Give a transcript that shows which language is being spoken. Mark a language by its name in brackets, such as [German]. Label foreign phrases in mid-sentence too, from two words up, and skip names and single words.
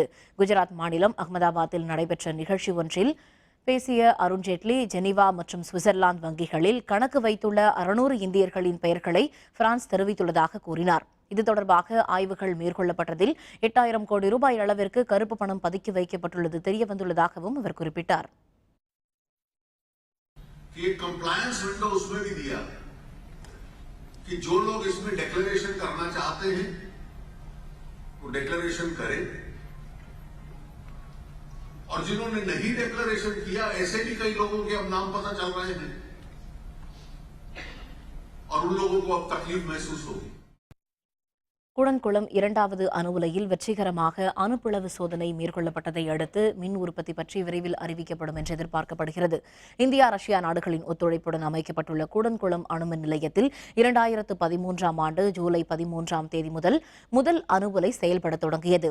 [Tamil] குஜராத் மாநிலம் அகமதாபாத்தில் நடைபெற்ற நிகழ்ச்சி ஒன்றில் பேசிய அருண்ஜேட்லி, ஜெனீவா மற்றும் சுவிட்சர்லாந்து வங்கிகளில் கணக்கு வைத்துள்ள 600 இந்தியர்களின் பெயர்களை பிரான்ஸ் தெரிவித்துள்ளதாக கூறினார். இது தொடர்பாக ஆய்வுகள் மேற்கொள்ளப்பட்டதில் 8000 கோடி ரூபாய் அளவிற்கு கருப்பு பணம் பதுக்கி வைக்கப்பட்டுள்ளது தெரியவந்துள்ளதாகவும் அவர் குறிப்பிட்டார். [Hindi] कंप्लायंस विंडो उसमें भी दिया कि जो लोग इसमें डिक्लेरेशन करना चाहते हैं वो डिक्लेरेशन करें और जिन्होंने नहीं डिक्लेरेशन किया ऐसे भी कई लोगों के अब नाम पता चल रहे हैं और उन लोगों को अब तकलीफ महसूस होगी. [Tamil] கூடன்குளம் 2வது அணு உலையில் வெற்றிகரமாக அணுப்பிளவு சோதனை மேற்கொள்ளப்பட்டதை அடுத்து மின் உற்பத்தி பற்றி விரைவில் அறிவிக்கப்படும் என்று எதிர்பார்க்கப்படுகிறது. இந்தியா, ரஷ்யா நாடுகளின் ஒத்துழைப்புடன் அமைக்கப்பட்டுள்ள கூடன்குளம் அணுமின் நிலையத்தில் 2013ஆம் ஆண்டு ஜூலை 13ஆம் தேதி முதல் அணு உலை செயல்பட தொடங்கியது.